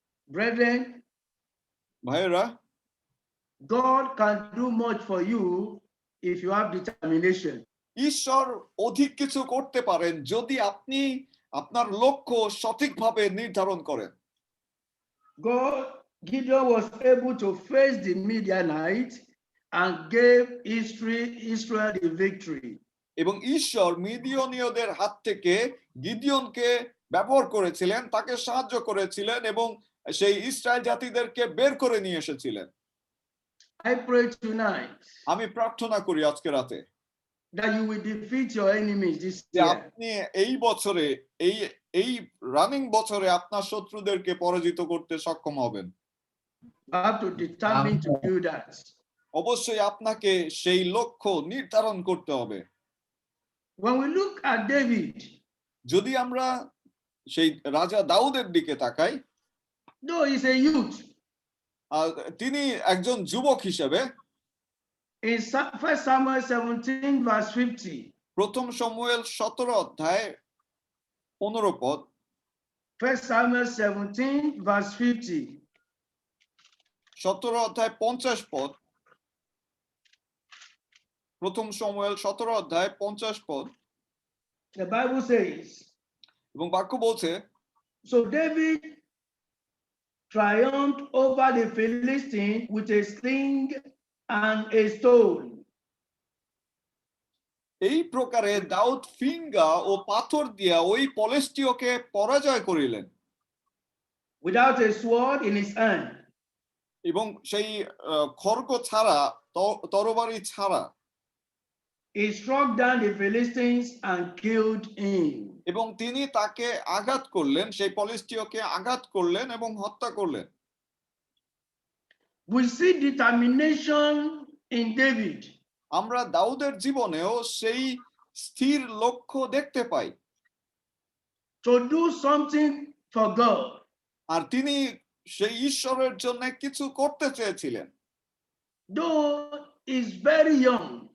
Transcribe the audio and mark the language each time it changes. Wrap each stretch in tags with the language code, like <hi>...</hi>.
<en>Brethren,</en> <bn>ভাইরা,</bn> <en>God can do much for you if you have determination.</en> <bn>ঈশ্বর অধিক কিছু করতে পারেন যদি আপনি আপনার লক্ষ্য সঠিকভাবে নির্ধারণ করেন।</bn> <en>Gideon was able to face the Midianites and gave Israel the victory.</en> <bn>এবং ঈশ্বর মিদিয়নীয়দের হাত থেকে গিদিওনকে ব্যবহার করেছিলেন, তাকে সাহায্য করেছিলেন এবং সেই ইসরায়েল জাতিদেরকে বের করে নিয়ে এসেছিলেন।</bn> <en>I pray tonight</en> <bn>আমি প্রার্থনা করি আজকে রাতে</bn> <en>that you will defeat your enemies this</en> <bn>যে</bn> <en>year.</en> <bn>আপনি এই বছরে এই রানিং বছরে আপনার শত্রুদেরকে পরাজিত করতে সক্ষম হবেন।</bn> <en>You have to determine to do that.</en> <bn>অবশ্যই আপনাকে সেই লক্ষ্য নির্ধারণ করতে হবে।</bn> <en>When we look at David,</en> <bn>যদি আমরা সেই রাজা দাউদের দিকে তাকাই,</bn> <en>though he's a youth,</en> <bn>তিনি একজন যুবক হিসেবে</bn> <en>in 1 Samuel 17 verse 50,</en> <bn>প্রথম শমূয়েল 17 অধ্যায় 15 পদ,</bn> <en>1 Samuel 17 verse 50,</en> <bn>17 অধ্যায় 50 পদ, প্রথম শমূয়েল 17 অধ্যায় 50 পদ,</bn> <en>the Bible says,</en> <bn>এবং বাক্য বলছে,</bn> <en>so David triumphed over the Philistine with a sling and a stone.</en> <bn>এই প্রকারে দাউদ ফিঙ্গা ও পাথর দিয়া ওই পলেষ্টীয়কে পরাজয় করিলেন</bn> <en>Without a sword in his hand.</en> <bn>এবং সেই খড়গ ছাড়া, তরবারি ছাড়া</bn> <en>He struck down the Philistines and killed him.</en> <bn>এবং তিনি তাকে আঘাত করলেন, সেই পলেষ্টীয়কে আঘাত করলেন এবং হত্যা করলেন।</bn> <en>We see determination in David.</en> <bn>আমরা দাউদের জীবনেও সেই স্থির লক্ষ্য দেখতে পাই</bn> <en>To do something for God.</en> <bn>আর তিনি সেই ঈশ্বরের জন্য কিছু করতে চেয়েছিলেন।</bn> <en>Though he's very young,</en>